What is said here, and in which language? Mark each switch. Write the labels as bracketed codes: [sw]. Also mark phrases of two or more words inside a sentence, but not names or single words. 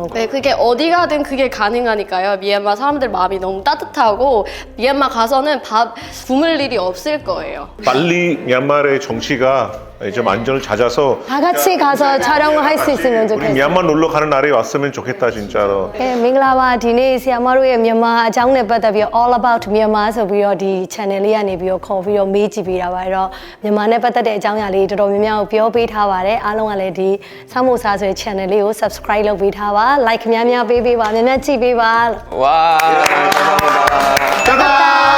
[ko] 네, 그게 어디 가든 그게 가능하니까요. 미얀마 사람들 마음이 너무 따뜻하고 미얀마 가서는 밥 굶을 일이 없을 거예요. 빨리 미얀마의 정치가 좀 안전을 찾아서 다 같이 가서 촬영을 할 수 있으면 우리 좋겠어요. 미얀마 놀러 가는 날이 왔으면 좋겠다 진짜로. [my] မင်္ဂလာပါဒီနေ့ဆီယမတို့ရဲ့မြန်မာအကြောင်းနဲ့ပတ်သက်ပြီး [en] all about Myanmar [my] ဆိုပြီးတော့ဒီ channel လေးကနေပြီးတော့ခေါ်ပြီးတော့မေးကြည့်ပေးတာပါအဲ့တော့မြန်မာနဲ့ပတ်သက်တဲ့အကြောင်းအရာလေးတော်တော်များများကိုပြောပေးထားပါတယ်အားလုံးကလည်းဒီဆောင်းမို့စားဆိုတဲ့ channel လေးကို subscribe လုပ်ပေးထားပါ like များများပေးပေးပါများများကြည့်ပေးပါလို့ [ko] 와, 감사합니다. 짜잔!